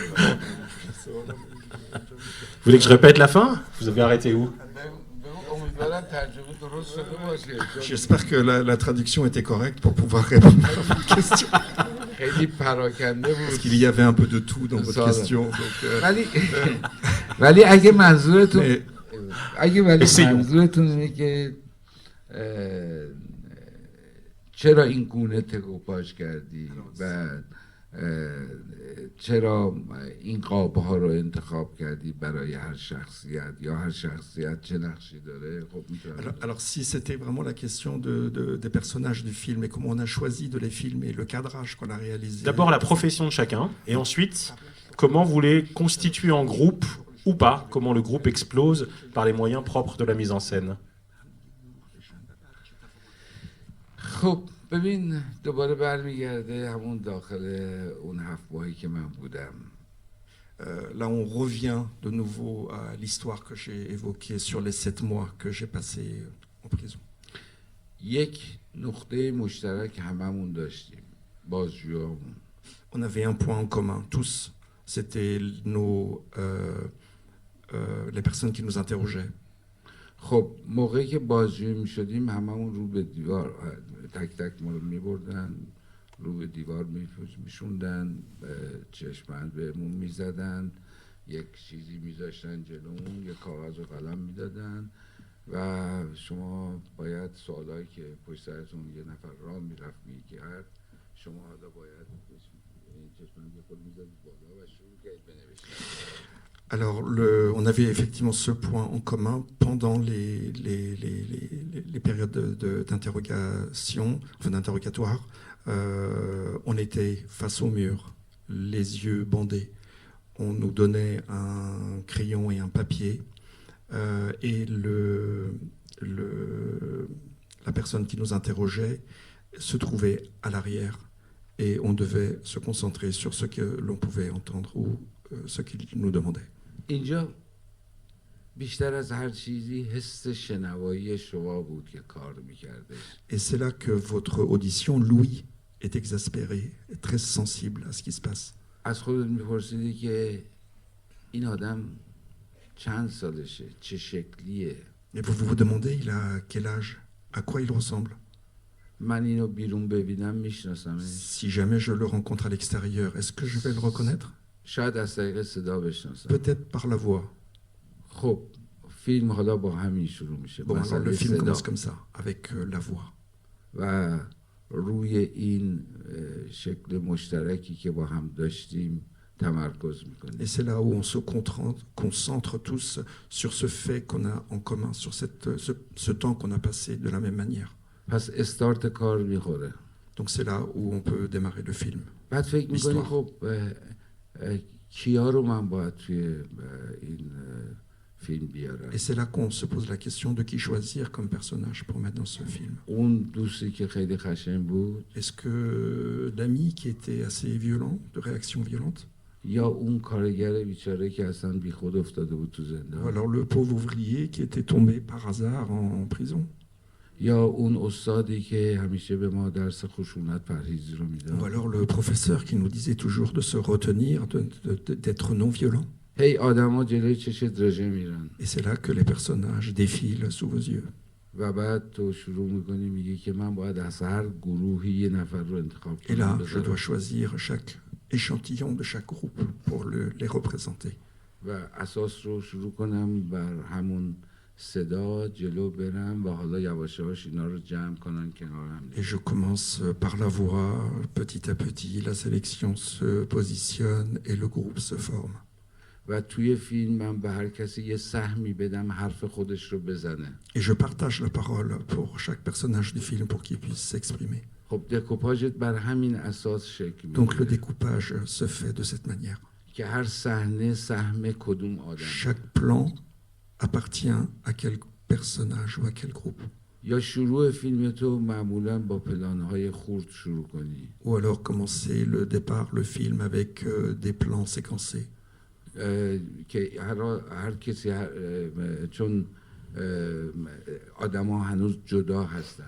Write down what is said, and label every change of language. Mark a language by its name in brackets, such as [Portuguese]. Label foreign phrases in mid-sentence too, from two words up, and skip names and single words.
[French] Vous voulez que je répète la fin? Vous avez arrêté où? J'espère que la traduction était correcte pour pouvoir répondre à votre question. Parce qu'il y avait un peu de tout dans votre question. [Persian] ولی اگه منظورتون [French] Mais [Persian] منظورتون اینه که چرا این گونه تکوپاژ کردی و چرا این قاب‌ها رو انتخاب کردی برای هر شخصیت یا هر شخصیت چه نقشی داره خب میتونم [French] alors si c'était vraiment la question des personnages du film et comment on a choisi de les filmer, le cadrage qu'on a réalisé. D'abord la profession de chacun, et ensuite comment vous les constituez en groupe ou pas, comment le groupe explose par les moyens propres de la mise en scène. [Persian] خب ببین دوباره برمیگرده همون داخل اون 7 ماهی که من بودم. [French] Là, on revient de nouveau à l'histoire que j'ai évoquée sur les 7 mois que j'ai passés en prison. [Persian] یک نقطه مشترک هممون داشتیم بازجویامون. [French] On avait un point en commun, tous. C'était les personnes qui nous interrogeaient. [Persian] خب موقعی که بازجویی میشدیم هممون رو به دیوار تک تک ما رو میبردن رو به دیوار میشوندن چشمند بهمون میزدن یک چیزی میذاشتن جلومون یک کاغذ و قلم میدادن و شما باید سوالایی که پشت سرتون یه نفر راه میرفت میکرد شما حالا باید چشمند یه خود میزدید بالا و شروع کردید بنوشتن. [French] Alors, on avait effectivement ce point en commun pendant les périodes d'interrogation, enfin d'interrogatoire. On était face au mur, les yeux bandés. On nous donnait un crayon et un papier. Et la personne qui nous interrogeait se trouvait à l'arrière. Et on devait se concentrer sur ce que l'on pouvait entendre ou ce qu'il nous demandait. [Persian] اینجا بیشتر از هر چیزی حس شنوایی شما بود که کار میکرده. [French] Et c'est là que votre audition, Louis, est exaspéré, est très sensible à ce qui se passe. [Persian] از خودت میپرسیدی که این آدم چند سالشه، چه شکلیه. [French] Et vous vous demandez, il a quel âge? À quoi il ressemble? [Persian] من اینو بیرون ببینم میشناسمش. [French] Si jamais je le rencontre à l'extérieur, est-ce que je vais le reconnaître? [Persian] شاید از طریق صدا بشناسم. [French] Peut-être par la voix. [Persian] خب فیلم حالا با همین شروع میشه. [French] Bon, alors le film [Persian] صدا. [French] commence comme ça, avec la voix. [Persian] و روی این شکل مشترکی که با هم داشتیم تمرکز میکنیم. [French] Et c'est là où on se concentre tous sur ce fait qu'on a en commun, sur ce temps qu'on a passé de la même manière. [Persian] پس استارت کار میخوره. [French] Donc c'est là où on peut démarrer le film. [Persian] بعد فکر میکنی [French] L'histoire. [Persian] خب کیا رو من باید توی این فیلم بیارم. [French] Et c'est là qu'on se pose la question de qui choisir comme personnage pour mettre dans ce film. [Persian] اون دوستی که خیلی خشن بود [French] Est-ce que l'ami qui était assez violent, de réaction violente, [Persian] یا اون کارگر بیچاره که اصلا بی خود افتاده بود تو [French] ou [Persian] زندان [French] alors le pauvre ouvrier qui était tombé par hasard en prison, [Persian] یا اون استادی که همیشه به ما درس خشونت پرهیزی رو [French] Ou [Persian] میداد. [French] alors le professeur qui nous disait toujours de se retenir, d'être non violent. [Persian] هی آدما جلوی چشت رژه میرن [French] Et c'est là que les personnages défilent sous vos yeux. [Persian] و بعد تو شروع میکنی میگی که من باید از هر گروهی یه نفر رو انتخاب [French] Et [Persian] کنم [French] là, je dois choisir chaque échantillon de chaque groupe pour les représenter. [Persian] و اساس رو شروع کنم بر همون صدا جلو برم و حالا یواش یواش اینا رو جمع کنن کنار هم [French] Et je commence par la voix, petit à petit, la sélection se positionne et le groupe se forme. [Persian] و توی فیلم من به هر کسی یه سهمی بدم حرف خودش رو بزنه. [French] Et je partage la parole pour chaque personnage du film pour qu'il puisse s'exprimer. [Persian] خب دکوپاژت بر همین اساس شکل [French] Donc le [Persian] میگیره [French] découpage se fait de cette manière. [Persian] که هر صحنه سهم کدوم آدم [French] Chaque plan appartient à quel personnage ou à quel groupe. [Persian] یا شروع فیلم تو معمولا با پلانهای خورد شروع کنی [French] Ou alors commencer le départ, le film avec des plans séquencés. [Persian] که هر کسی چون آدم ها هنوز جدا هستن